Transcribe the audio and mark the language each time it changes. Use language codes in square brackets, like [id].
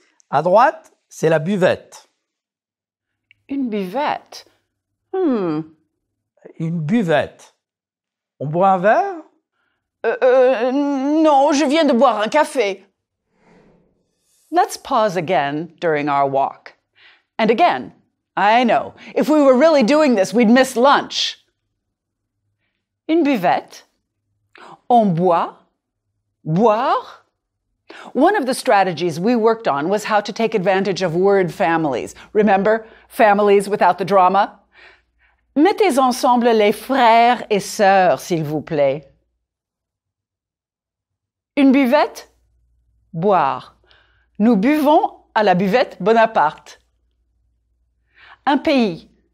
[fr] À droite, c'est la buvette. Une buvette. Une buvette. On boit un verre? Non, je viens de boire un café. [en] Let's pause again during our walk. And again, I know, if we were really doing this, we'd miss lunch. [fr] Une buvette. On boit. Boire. [en] One of the strategies we worked on was how to take advantage of word families. Remember, families without the drama? [fr] Mettez ensemble les frères et sœurs, s'il vous plaît. Une buvette? Boire. Nous buvons à la buvette Bonaparte. Un pays.